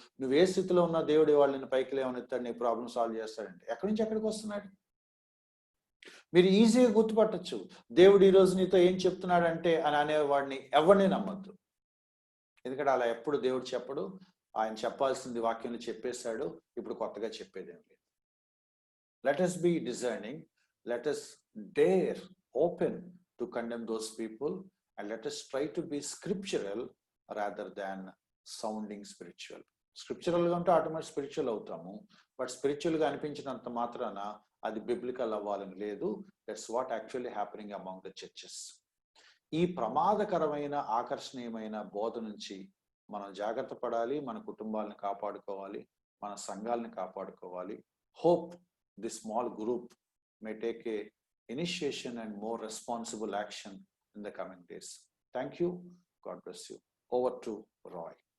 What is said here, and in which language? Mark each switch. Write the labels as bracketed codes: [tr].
[te] నువ్వు ఏ స్థితిలో ఉన్నా దేవుడు వాళ్ళని పైకి లేవనెత్తాడు, నీ ప్రాబ్లం సాల్వ్ చేస్తాడంటే ఎక్కడి నుంచి ఎక్కడికి వస్తున్నాడు? మీరు ఈజీగా గుర్తుపట్టచ్చు, దేవుడు ఈరోజు నీతో ఏం చెప్తున్నాడంటే అని అనేవాడిని ఎవరిని నమ్మద్దు. ఎందుకంటే అలా ఎప్పుడు దేవుడు చెప్పడు, ఆయన చెప్పాల్సింది వాక్యంలో చెప్పేశాడు, ఇప్పుడు కొత్తగా చెప్పేదేం లేదు. [en] Let us be discerning, let us dare open to condemn those people, and let us try to be scriptural rather than sounding spiritual. [te] స్క్రిప్చురల్గా ఉంటే ఆటోమేటిక్ స్పిరిచువల్ అవుతాము, బట్ స్పిరిచువల్గా అనిపించినంత మాత్రాన అది బిబ్లికల్ అవ్వాలని లేదు. [en] That's what actually happening among the churches. [te] ఈ ప్రమాదకరమైన ఆకర్షణీయమైన బోధ నుంచి మనం జాగ్రత్త పడాలి, మన కుటుంబాలను కాపాడుకోవాలి, మన సంఘాలను కాపాడుకోవాలి. [en] Hope the small group may take a initiation and more responsible action in the coming days. Thank you. God bless you. Over to Roy.